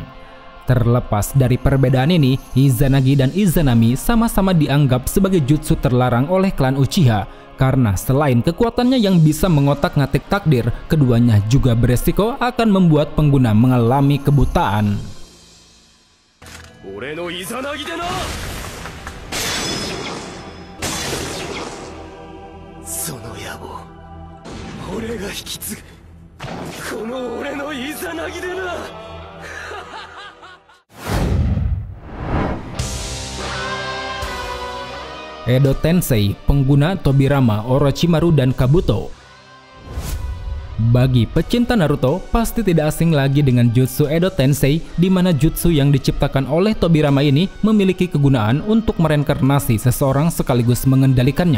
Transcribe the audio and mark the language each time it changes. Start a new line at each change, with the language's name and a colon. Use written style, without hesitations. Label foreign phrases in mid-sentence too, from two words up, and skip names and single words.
Indonesian: Terlepas dari perbedaan ini, Izanagi dan Izanami sama-sama dianggap sebagai jutsu terlarang oleh klan Uchiha. Karena selain kekuatannya yang bisa mengotak-ngatik takdir, keduanya juga beresiko akan membuat pengguna mengalami kebutaan.
Japanese: 俺のイザナギでな。その野望、俺が引き継ぐ。この俺のイザナギでな。
Indonesian: Edo Tensei, pengguna Tobirama, Orochimaru, dan Kabuto. Bagi pecinta Naruto, pasti tidak asing lagi dengan jutsu Edo Tensei, di mana jutsu yang diciptakan oleh Tobirama ini memiliki kegunaan untuk mereinkarnasi seseorang sekaligus mengendalikannya.